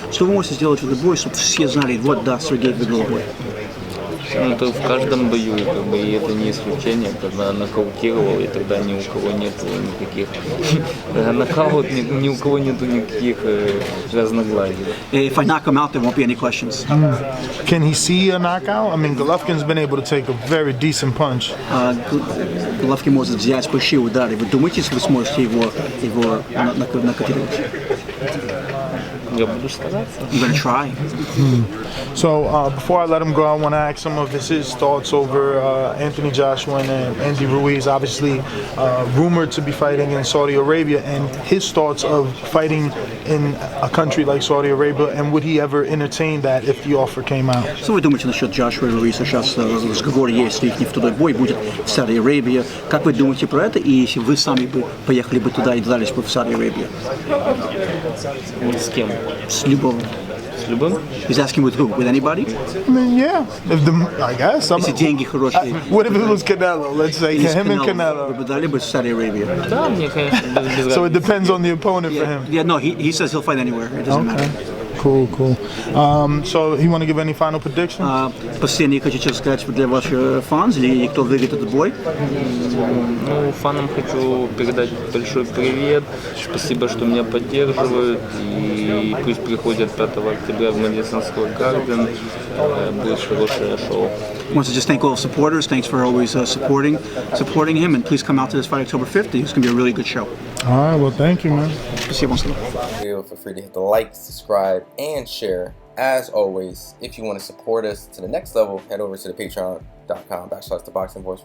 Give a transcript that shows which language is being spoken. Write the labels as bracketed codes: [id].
[ru] Что вы можете сделать в этот бой, чтобы все знали, вот да, Сергей выиграл бой? Ну, это в каждом бою, как бы, и это не исключение, когда нокаутировал, и тогда ни у кого нет никаких нокаут, ни у кого нету никаких разногласий. [en] If I knock him out, there won't be any questions. Can he see a knockout? I mean, Golovkin's been able to take a very decent punch. [ru] Головкин может взять большие удары. Вы думаете, вы сможете его нокаутировать? Я буду стараться. [en] I'm gonna try. So before I let him go, I want to ask some of his thoughts over Anthony Joshua and Andy Ruiz, obviously rumored to be fighting in Saudi Arabia, and his thoughts of fighting in a country like Saudi Arabia, and would he ever entertain that if the offer came out? Что вы думаете насчет Джошуа и Руиса? Сейчас разговор есть, если их второй бой будет в Сауди Арабии. Как вы думаете про это? И если вы сами бы поехали бы туда и дрались бы в Сауди Арабии? [ru] С кем? С любым. С любым? [en] He's asking with who? With anybody? I mean, yeah, I guess. [ru] Если деньги хорошие. [en] What if it was Canelo? Let's say him and [ru] Вы [en] Canelo. [ru] бы дали бы в Сауди Арабии? Да, мне, конечно, без [en] So it depends on the opponent for him. Yeah, no, he says he'll fight anywhere. It doesn't matter. Cool. So, you want to give any final predictions? [ru] Последние хочу сказать для ваших фанов, или кто выиграет этот бой. Ну, фанам хочу передать большой привет. Спасибо, что меня поддерживают. И пусть приходят 5 октября в Madison Square Garden. Будет хорошее шоу. [en] Wants to just thank all supporters. Thanks for always supporting him, and please come out to this fight October 5th. It's going to be a really good show. All right, well, thank you, man. [ru] Спасибо. [en] Feel free to hit the like, subscribe, and share. As always, if you want to support us to the next level, head over to the patreon.com/ThaBoxingVoice.